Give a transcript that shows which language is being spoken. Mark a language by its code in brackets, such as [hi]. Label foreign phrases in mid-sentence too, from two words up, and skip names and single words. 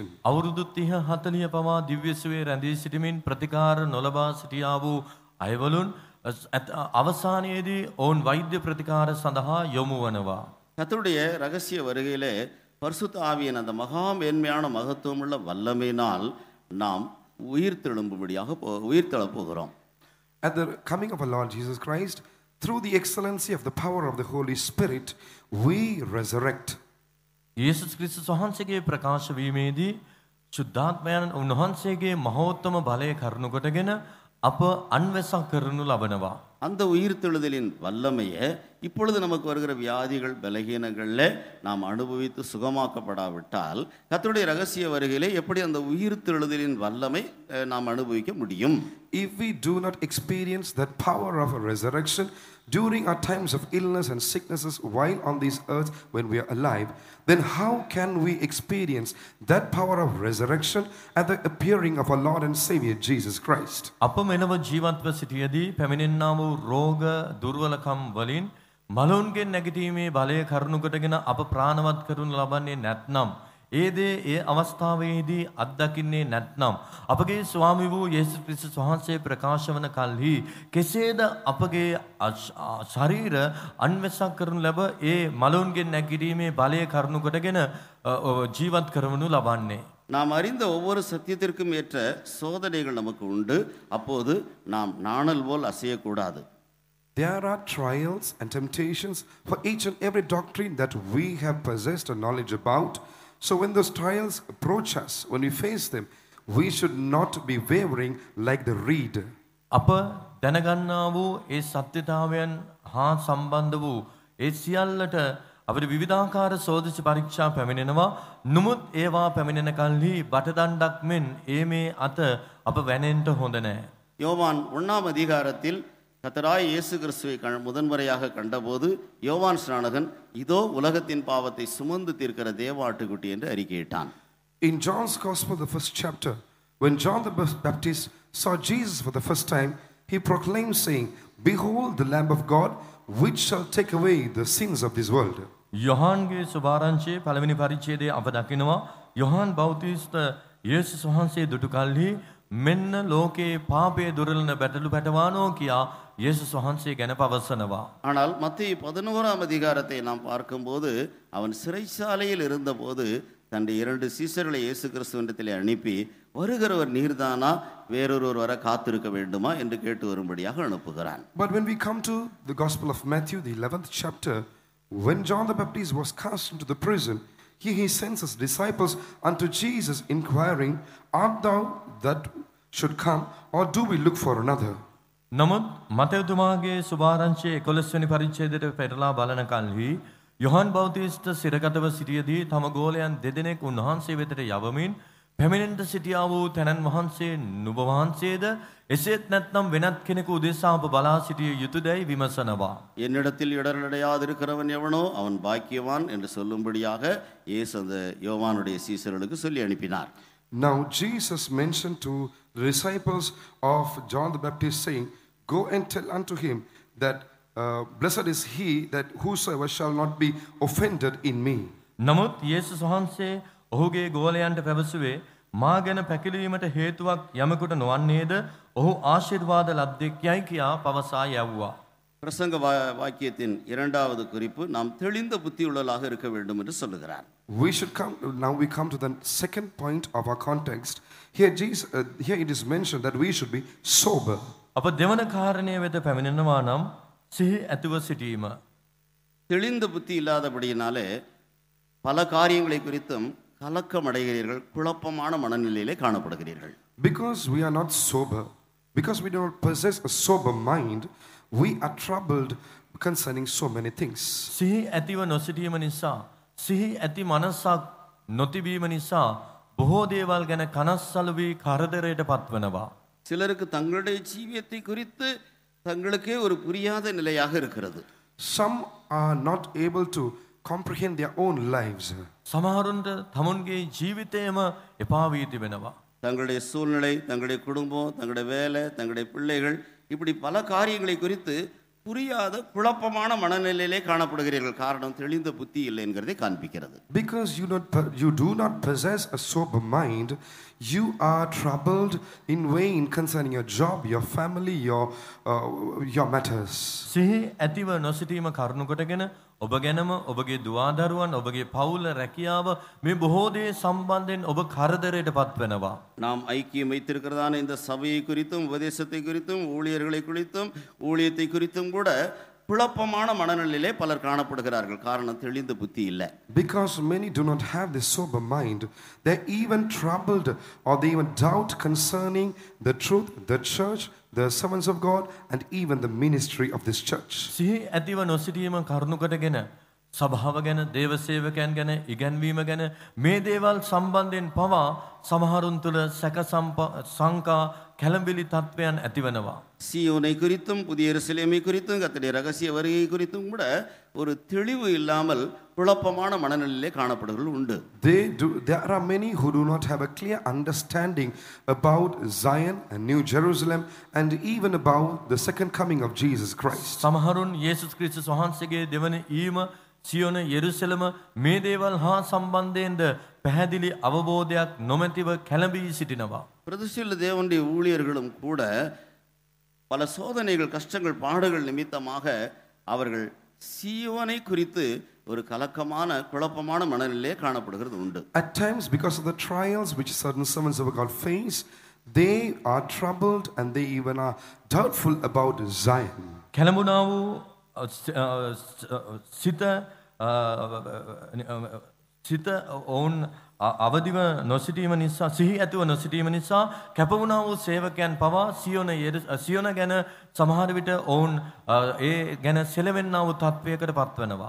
[si] අවුරුදු 30 40 පවා දිව්‍ය සුවයේ රැඳී සිටමින් ප්‍රතිකාර නොලබා සිටියා වූ අයවලුන් අවසානයේදී ඔවුන් වෛද්‍ය ප්‍රතිකාර සඳහා යොමු වනවා. [ta] கர்த்தருடைய ரகசிய வருகையிலே பரிசுத்த ஆவியின் அந்த மகா மேன்மையான மகத்துவமுள்ள வல்லமையினால் நாம் உயிர்த்தெழப் போகிறோம். [en] At the coming of our Lord Jesus Christ, through the excellency of the power of the Holy Spirit, we resurrect. [si] යේසුස් ක්‍රිස්තුස් වහන්සේගේ ප්‍රකාශ වීමේදී ශුද්ධාත්මයන් උන්වහන්සේගේ මහෝත්තම බලය කරුණු කොටගෙන අප අන්වැසක් කරනු ලබනවා. [ta] அந்த உயிர்த்தெழுதலின் வல்லமையை இப்பொழுது நமக்கு வருகிற வியாதிகள் பலகீனங்களில் நாம் அனுபவித்து சுகமாக்கப்படாவிட்டால் கர்த்தருடைய ரகசிய வருகையிலே எப்படி அந்த உயிர்த்தெழுதலின் வல்லமை நாம் அனுபவிக்க முடியும்? [en] If we do not experience that power of a resurrection during our times of illness and sicknesses while on this earth when we are alive, then how can we experience that power of resurrection at the appearing of our Lord and Savior Jesus Christ? [si] අප මෙලව ජීවත්ව සිටියේදී පැමිණෙනා වූ රෝග දුර්වලකම් වලින් මලුන්ගෙන් නැගිටීමේ බලය කරුණු කොටගෙන අප ප්‍රාණවත් කරනු ලබන්නේ නැත්නම් ඒ දේ ඒ අවස්ථාවේදී අත්දකින්නේ නැත්නම් අපගේ ස්වාමී වූ යේසුස් ක්‍රිස්තුස් වහන්සේ ප්‍රකාශ වන කල්හි කෙසේද අපගේ ශරීර අන්වැසක් කරනු ලැබ ඒ මලුන්ගෙන් නැගිටීමේ බලය කරුණු කොටගෙන ජීවත් කරවනු ලබන්නේ. [ta] நாம் அறிந்த ஒவ்வொரு சத்தியத்திற்கும் ஏற்ற சோதனைகள் நமக்கு உண்டு. அப்போது நாம் நாணல் போல் அசையக்கூடாது. [en] There are trials and temptations for each and every doctrine that we have possessed a knowledge about. So when those trials approach us, when we face them, we should not be wavering like the reed. [si] අප දැනගන්නා වූ ඒ සත්‍යතාවයන් හා සම්බන්ධ වූ ඒ සියල්ලට අපිට විවිධාකාර සෝදිසි පරීක්ෂා පැමිණෙනවා. නමුත් ඒවා පැමිණෙන කල්හි බටදණ්ඩක් මෙන් ඒ මේ අත අප වැනෙන්න හොඳ නැහැ. [ta] யோவான் 1ஆம் அதிகாரத்தில் கர்த்தராய் இயேசு கிறிஸ்துவை முதன்முறையாக கண்டபோது யோவான் ஸ்நானகன் இதோ உலகத்தின் பாவத்தை சுமந்து தீர்க்கிற தேவாட்டுக்குட்டி என்று அறிக்கையிட்டான். [en] In John's Gospel, the first chapter, when John the Baptist saw Jesus for the first time, he proclaimed, saying, "Behold the Lamb of God, which shall take away the sins of this world." [si] යොහන්ගේ සුභාරංචයේ පළවෙනි පරිච්ඡේදයේ අප දකිනවා යොහන් බෞතිස්ත යේසුස් වහන්සේ දුටු කල්හි මෙන්න ලෝකේ පාපයේ දුරලන බැටළු පැටවානෝ කියා යේසුස් වහන්සේ ගැන පවසනවා. [ta] ஆனால் மத்திய 11ஆம் அதிகாரத்தை நாம் பார்க்கும்போது அவன் சிறைச்சாலையில் இருந்தபோது தன்னுடைய 2 சீசர்களை இயேசு கிறிஸ்துவிடத்திலே அனுப்பி வருகிறவர் நீர்தானா வேறொருவர் வர காத்திருக்க வேண்டுமா என்று கேட்டு வரும்படியாக அனுப்புகிறான். [en] But when we come to the Gospel of Matthew, the 11th chapter, when John the Baptist was cast into the prison, he sends his disciples unto Jesus, inquiring, "Art thou that should come, or do we look for another?" [si] නමුත් මතයතුමාගේ සුභාරංචයේ 11 වෙනි පරිච්ඡේදයට පෙරලා බලන කල්හි යොහන් බෞතිස්ත සිරකටව සිටියදී තම ගෝලයන් දෙදෙනෙක් උන්වහන්සේ වෙතට යවමින් පැමිණෙන්නට සිටියා වූ තැනන් වහන්සේ නුඹ වහන්සේද එසේත් නැත්නම් වෙනත් කෙනෙකු උදෙසා අප බලා සිටිය යුතුයදයි විමසනවා. [ta] என்னிடத்தில் இடரடையாதிருக்கிறவன் எவனோ அவன் பாக்கியவான் என்று சொல்லும்படியாக இயேசு அந்த யோவானுடைய சீசர்களுக்கு சொல்லி அனுப்பினார். [en] Now Jesus mentioned to the disciples of John the Baptist, saying, "Go and tell unto him that blessed is he that whosoever shall not be offended in me." [si] නමුත් යේසුස් වහන්සේ ඔහුගේ ගෝලයන්ට පැවසුවේ මා ගැන පැකිලීමට හේතුවක් යමෙකුට නොවන්නේද ඔහු ආශිර්වාද ලද්දෙක් යයි කියා පවසා යවුවා. [ta] பிரசங்க வாக்கியத்தின் 2வது குறிப்பு நாம் தெளிந்த புத்தியுள்ளவர்களாக இருக்க வேண்டும் என்று சொல்லுகிறார். [en] Now we come to the second point of our context. Here it is mentioned that we should be sober. [si] අප දෙවන කාරණය වෙත පැමිණෙනවා නම් සිහි ඇතුව සිටීම. [ta] தெளிந்த புத்தி இல்லாதபடியினாலே பல காரியங்களை குறித்தும் கலக்கமடைகிறீர்கள், குழப்பமான மனநிலையிலே காணப்படுகிறீர்கள். [en] Because we are not sober, because we do not possess a sober mind, we are troubled concerning so many things. [si] සිහි ඇතිව නොසිටීම නිසා, සිහි ඇති මනසක් නොතිබීම නිසා බොහෝ දේවල් ගැන කනස්සලු වී කරදරයට පත්වනවා. [ta] சிலருக்கு தங்களுடைய ஜீவியத்தை குறித்து தங்களுக்கே ஒரு புரியாத நிலையாக இருக்கிறது. [en] Some are not able to comprehend their own lives. [si] සමහරුන්ට තමුන්ගේ ජීවිතයම එපා වී තිබෙනවා. [ta] தங்களுடைய சூழ்நிலை, தங்களுடைய குடும்பம், தங்களுடைய வேலை, தங்களுடைய பிள்ளைகள், இப்படி பல காரியங்களை குறித்து புரியாத குழப்பமான மனநிலையிலே காணப்படுகிறீர்கள். காரணம் தெளிந்த புத்தி இல்லை என்கிறதை காண்பிக்கிறது. [en] Because you do not possess a sober mind, you are troubled in vain concerning your job, your family, your matters. [si] සිහි ඇතිව නොසිටීම කරුණු කොටගෙන ඔබ ගැනම, ඔබගේ දුවදරුවන්, ඔබගේ පවුල, රැකියාව මේ බොහෝ දේ සම්බන්ධයෙන් ඔබ කරදරයට පත්වෙනවා. [ta] நாம் ஐக்கியம் வைத்திருக்கிறதான இந்த சபையை குறித்தும், உபதேசத்தை குறித்தும், ஊழியர்களை குறித்தும், ஊழியத்தை குறித்தும் கூட குழப்பமான மனநிலையிலே பலர் காணப்படுகிறார்கள். காரணம் தெளிந்த புத்தி இல்லை. [en] Because many do not have this sober mind, they're even troubled or they even doubt concerning the truth, the church, the servants of God, and even the ministry of this church. [si] සිහි ඇතිව නොසිටීම කරුණු කොටගෙන සභාව ගැන, දේව සේවකයන් ගැන, ඉගැන්වීම ගැන මේ දේවල් සම්බන්ධයෙන් පවා සමහරුන් තුළ සැක සංකා කැළඹිලි තත්වයන් ඇතිවනවා. [ta] சீயோனை குறித்தும் புதிய எருசலேமை குறித்தும் கர்த்தருடைய ரகசிய வருகை குறித்தும் கூட ஒரு தெளிவு இல்லாமல் குழப்பமான மனநிலையிலே காணப்படுகிறவர்கள் உண்டு. [en] There are many who do not have a clear understanding about Zion and New Jerusalem and even about the second coming of Jesus Christ. [si] සමහරුන් යේසුස් ක්‍රිස්තුස් වහන්සේගේ දෙවන ඊම, සියොන, යෙරුසලම මේ දේවල් හා සම්බන්ධයෙන්ද පැහැදිලி අවබෝධයක් නොමැතිව කැළඹී සිටිනවා. [ta] பிரதிஷ்டித்த தேவனுடைய ஊழியர்களும் கூட பல சோதனைகள், கஷ்டங்கள், பாடுகள் நிமித்தமாக அவர்கள் சீயோனை குறித்து ஒரு கலக்கமான குழப்பமான மனநிலையிலே காணப்படுகிறது உண்டு. [en] At times, because of the trials which certain servants of God face, they are troubled and they even are doubtful about Zion. [si] කැළඹුණා වූ සිත ඔවුන් අවදිව නොසිටීම නිසා, සිහි ඇතුව නොසිටීම නිසා කැපවුණා වූ සේවකයන් පවා සියොන ගැන සමහර විට ඔවුන් ඒ ගැන සෙලවෙන්නා වූ තත්වයකට පත්වනවා.